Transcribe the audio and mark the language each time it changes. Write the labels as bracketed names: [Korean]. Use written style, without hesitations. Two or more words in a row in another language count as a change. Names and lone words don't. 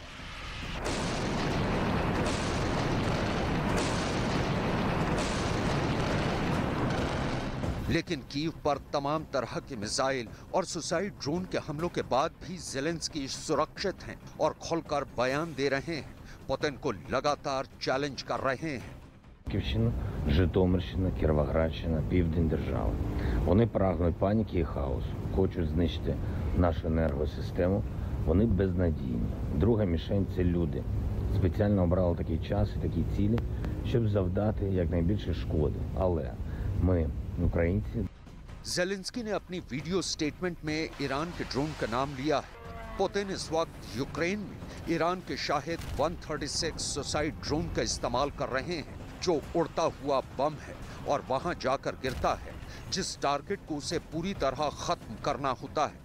[Hindi] लेकिन कीव पर तमाम तरह के मिसाइल और [English] suicide drone [Hindi] के हमलों के बाद भी ज़ेलेंस्की सुरक्षित हैं और खुलकर बयान दे रहे हैं। पुतिन को लगातार चैलेंज कर रहे हैं। [Ukrainian] Київщина, Житомирщина, Кіровоградщина, Південь держави. Вони прагнуть паніки і хаосу, хочуть знищити нашу енергосистему. Вони безнадійні. Друга мішень – це люди. Спеціально обрали такий час і такі цілі, щоб завдати якнайбільше шкоди. Але ми, українці... [Hindi] ज़ेलेंस्की ने अपनी [English] video statement [Hindi] में ईरान के ड्रोन का नाम लिया है। पुतिन इस वक्त यूक्रेन में ईरान के शाहिद 136 [English] suicide drone [Hindi] का इस्तेमाल कर रहे हैं, जो उड़ता हुआ बम है और वहां जाकर गिरता है जिस टारगेट को उसे पूरी तरह खत्म करना होता है।